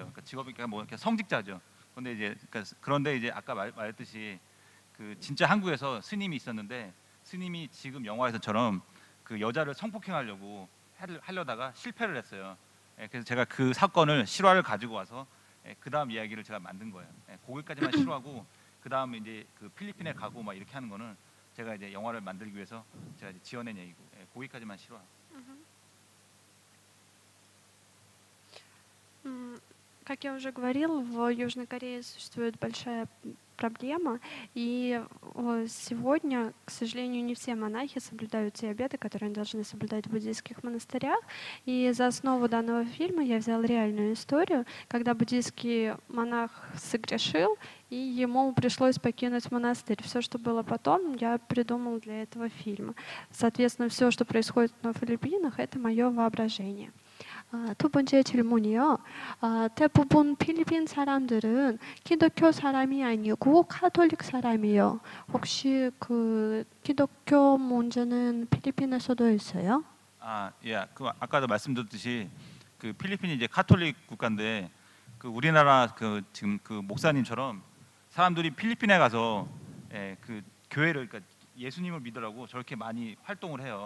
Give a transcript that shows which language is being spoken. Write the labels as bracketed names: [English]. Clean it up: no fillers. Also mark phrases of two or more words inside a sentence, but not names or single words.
[Korean] 그러니까 직업이 그러니까 뭐 성직자죠. 근데 이제 그런데 이제 아까 말했듯이 그 진짜 한국에서 스님이 있었는데 스님이 지금 영화에서처럼 그 여자를 성폭행하려고 하려다가 실패를 했어요. 그래서 제가 그 사건을 실화를 가지고 와서 그 다음 이야기를 제가 만든 거예요. 거기까지만 실화고 그 다음에 이제 그 필리핀에 가고 막 이렇게 하는 거는 제가 이제 영화를 만들기 위해서 제가 이제 지어낸 얘기고 거기까지만 실화. [Russian] Как я уже говорил, в Южной Корее существует большая проблема, и сегодня, к сожалению, не все монахи соблюдают те обеты, которые они должны соблюдать в буддийских монастырях. И за основу данного фильма я взял реальную историю, когда буддийский монах согрешил, и ему пришлось покинуть монастырь. Все, что было потом, я придумал для этого фильма. Соответственно, все, что происходит на Филиппинах, это мое воображение. [Korean] 두 번째 질문이요. 대부분 필리핀 사람들은 기독교 사람이 아니고 카톨릭 사람이에요. 혹시 그 기독교 문제는 필리핀에서도 있어요? 예. 그 아까도 말씀드렸듯이 그 필리핀이 이제 카톨릭 국가인데 그 우리나라 그 지금 그 목사님처럼 사람들이 필리핀에 가서 그 교회를 그러니까 예수님을 믿으라고 저렇게 많이 활동을 해요.